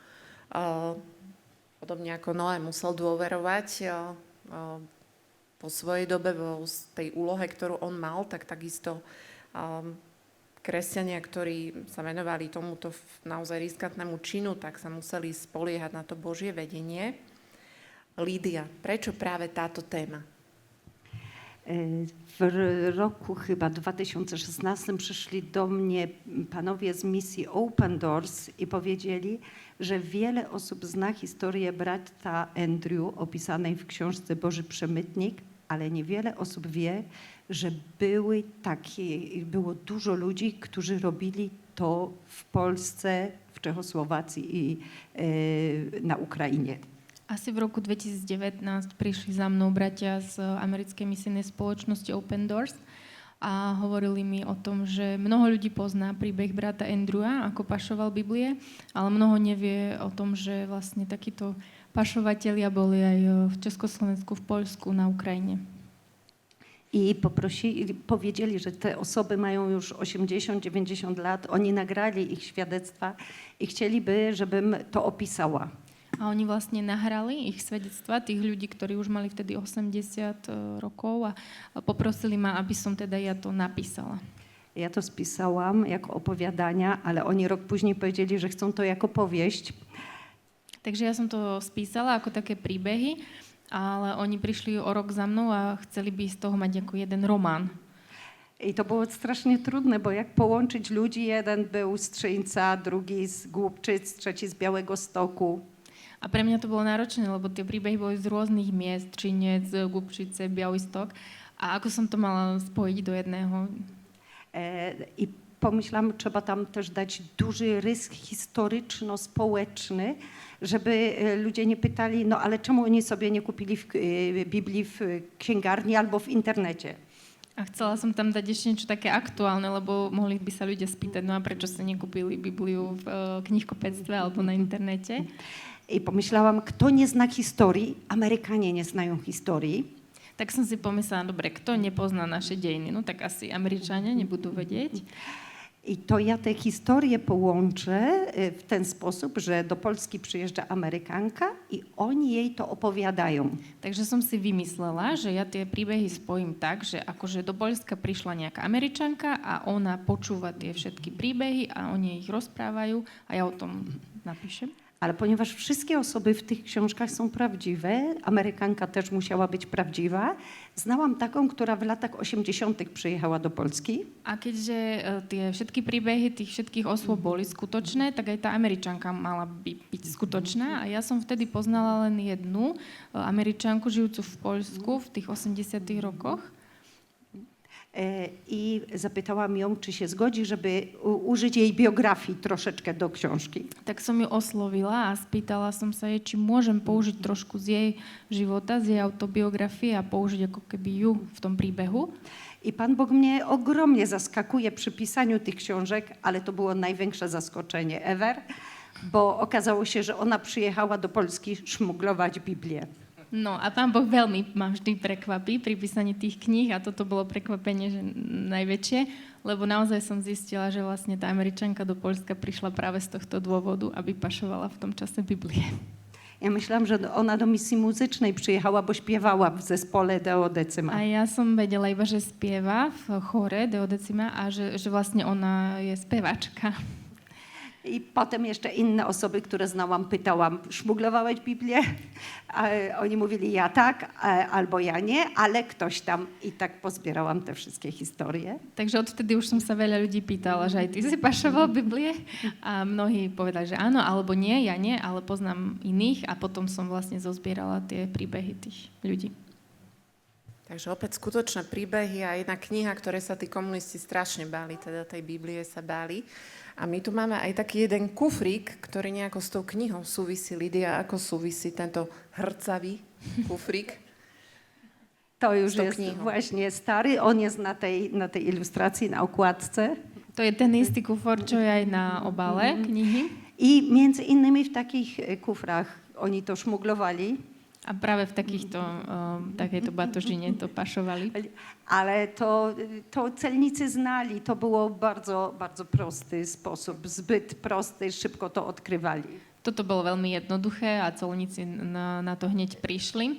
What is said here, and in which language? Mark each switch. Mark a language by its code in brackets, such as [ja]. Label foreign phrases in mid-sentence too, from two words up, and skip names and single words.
[sk] Podobne ako Noé musel dôverovať po svojej dobe, vo tej úlohe, ktorú on mal, tak takisto kresťania, ktorí sa venovali tomuto naozaj riskantnému činu, tak sa museli spoliehať na to Božie vedenie. Lídia, prečo práve táto téma? [pl] W roku chyba 2016 przyszli do mnie panowie z misji Open Doors i powiedzieli, że wiele osób zna historię brata Andrew opisanej w książce Boży Przemytnik, ale niewiele osób wie, że było dużo ludzi, którzy robili to w Polsce, w Czechosłowacji i na Ukrainie. [sk] Asi v roku 2019 prišli za mnou bratia z americkej misijnej spoločnosti Open Doors a hovorili mi o tom, že mnoho ľudí pozná príbeh brata Andrewa, ako pašoval Biblie, ale mnoho nevie o tom, že vlastne takíto pašovatelia boli aj v Československu, v Poľsku, na Ukrajine. [pl] I powiedzieli, że te osoby mają już 80-90 lat, oni nagrali ich świadectwa i chcieliby, żebym to opisała. [sk] A oni vlastne nahrali ich svedectva, tých ľudí, ktorí už mali vtedy 80 rokov a poprosili ma, aby som teda ja to napísala. [pl] Ja to spisałam jako opowiadania, ale oni rok później powiedzieli, że chcą to jako powieść. [sk] Takže ja som to spísala ako také príbehy, ale oni prišli o rok za mnou a chceli by z toho mať ako jeden román. [pl] I to było strasznie trudne, bo jak połączyć ludzi, jeden był z Trzyńca, drugi z Głubczyc, trzeci z Białegostoku. [sk] A pre mňa to bolo náročné, lebo tie príbehy boli z rôznych miest, Třinec, Głubčice, Białystok. A ako som to mala spojiť do jedného? [pl] I pomyślałam, trzeba tam też dać duży rys historyczno-społeczny, żeby ludzie nie pytali, no ale czemu oni sobie nie kupili Biblii w księgarni albo w internecie? [sk] A chcela som tam dať ešte niečo také aktuálne, lebo mohli by sa ľudia spýtať, no a prečo sa nekúpili Bibliu v knihkupectve alebo na internete? [pl] I pomyślałam, kto nie zna historii, Amerykanie nie znają historii. [sk] Tak som si pomyslela, dobre, kto nepozná naše dejiny? No tak asi Američania nebudú vedieť. [pl] I to ja te historie połączę w ten sposób, że do Polski przyjeżdża Amerykanka i oni jej to opowiadają. [sk] Takže som si vymyslela, že ja tie príbehy spojím tak, že akože do Poľska prišla nejaká Američanka a ona počúva tie všetky príbehy a oni ich rozprávajú a ja o tom napíšem. [pl] Ale ponieważ wszystkie osoby w tych książkach są prawdziwe, Amerykanka też musiała być prawdziwa, znałam taką, która w latach 80. przyjechała do Polski. [sk] A keďže tie všetky príbehy tých všetkých osôb boli skutočné, tak aj tá Američanka mala byť skutočná. A ja som vtedy poznala len jednu Američanku žijúcu v Poľsku v tých 80. rokoch. [pl] I zapytałam ją, czy się zgodzi, żeby użyć jej biografii troszeczkę do książki. [sk] Tak som ju oslovila a spýtala som sa jej, či môžem použiť trošku z jej života, z jej autobiografie a použiť ako keby ju v tom príbehu. [pl] I Pan Bóg mnie ogromnie zaskakuje przy pisaniu tych książek, ale to było największe zaskoczenie ever, bo okazało się, że ona przyjechała do Polski szmuglować Biblię. [sk] No a Pán Boh veľmi ma vždy prekvapí pri písaní tých kníh a toto bolo prekvapenie že najväčšie, lebo naozaj som zistila, že vlastne tá Američanka do Poľska prišla práve z tohto dôvodu, aby pašovala v tom [pl] czase Biblię. Ja myślałam, że ona do misji muzycznej przyjechała, bo śpiewała w zespole Deo Decima. [sk] A ja som vedela iba, že spieva v chore Deo Decima a že vlastne ona je spevačka. [pl] I potem jeszcze inne osoby, które znałam, pytałam, szmuglowałeś Biblię? A oni mówili, ja tak, albo ja nie, ale ktoś tam. I tak pozbierałam te wszystkie historie. [sk] Takže odtedy už som sa veľa ľudí pýtala, že aj ty si pašoval Biblie a mnohí povedali, že áno, alebo nie, ja nie, ale poznám iných a potom som vlastne zozbierala tie príbehy tých ľudí. Takže opäť skutočné príbehy a jedna kniha, ktoré sa tí komunisti strašne báli, teda tej Biblie sa báli. A my tu máme aj taký jeden kufrík, ktorý nejako s tou knihou súvisí. Lidia, ako súvisí tento hrcavý kufrík? [pl] To już tą jest knihą. właśnie stary, on jest na tej ilustracji, na okładce. [sk] To je ten istý kufor, čo je aj na obale knihy. [pl] I między innymi w takich kufrach oni to szmuglowali. [sk] A práve v takejto batožine to pašovali. [pl] Ale to celnicy znali, to było bardzo, bardzo prosty sposób, zbyt prosty, szybko to odkrywali. [sk] Toto bolo veľmi jednoduché a colníci na to hneď prišli.